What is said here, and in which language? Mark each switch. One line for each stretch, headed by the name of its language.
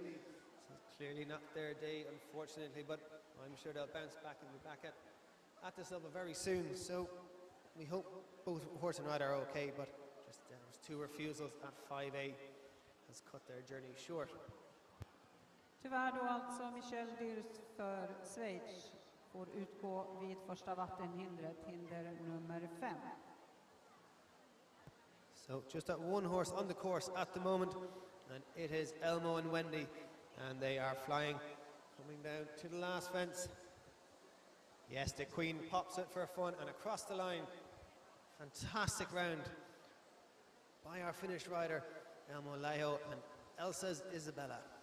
English: So it's clearly not their day, unfortunately, but I'm sure they'll bounce back and be back at this level very soon. So we hope both horse and rider are okay, but just those two refusals at 5A has cut their journey short.
Swedish: Tyvärr då alltså Michelle Durst för Schweiz får utgå vid första vattenhindret, hinder nummer 5.
English: So just that one horse on the course at the moment, and it is Elmo and Wendy, and they are flying, coming down to the last fence. Yes, the Queen pops it for fun and across the line. Fantastic round by our Finnish rider Elmo Leo and Elsa's Isabella.